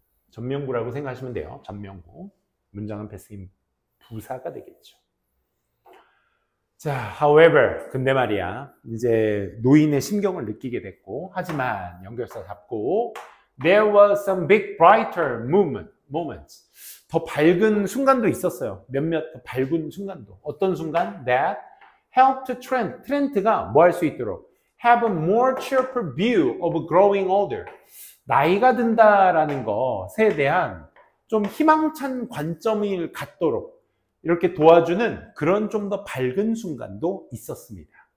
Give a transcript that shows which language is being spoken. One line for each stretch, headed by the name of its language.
Korean: 전명구라고 생각하시면 돼요. 전명구. 문장은 패스인 부사가 되겠죠. 자, however, 근데 말이야, 이제 노인의 심경을 느끼게 됐고, 하지만 연결사 잡고,
English: there was some big brighter moments.
Korean: 더 밝은 순간도 있었어요. 몇몇 더 밝은 순간도. 어떤 순간?
English: That helped
Korean: 트렌트가 뭐 할 수 있도록
English: have a more cheerful view of growing older.
Korean: 나이가 든다라는 것에 대한 좀 희망찬 관점을 갖도록 이렇게 도와주는 그런 좀 더 밝은 순간도 있었습니다.